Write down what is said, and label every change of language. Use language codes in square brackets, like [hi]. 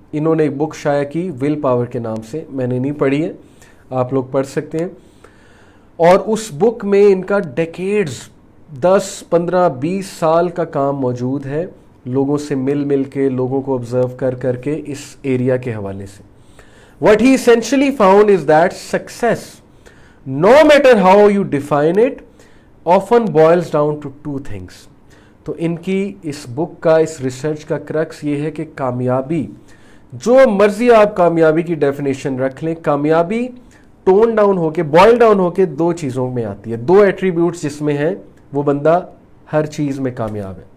[hi] इन्होंने एक बुक शाया की विल पावर के नाम से, मैंने नहीं पढ़ी है, आप लोग पढ़ सकते हैं। और उस बुक में इनका डेकेड्स 10, 15, 20 साल का काम मौजूद है, लोगों से मिल के, लोगों को ऑब्जर्व कर करके इस एरिया के हवाले से। [en] What he essentially found is that success, no matter how you define it, often boils down to two things. [hi] तो इनकी इस बुक का, इस रिसर्च का क्रक्स ये है कि कामयाबी, जो मर्जी आप कामयाबी की डेफिनेशन रख लें, कामयाबी टोन डाउन होके, बॉयल डाउन होके दो चीज़ों में आती है, दो एट्रीब्यूट्स जिसमें हैं वो बंदा हर चीज़ में कामयाब है।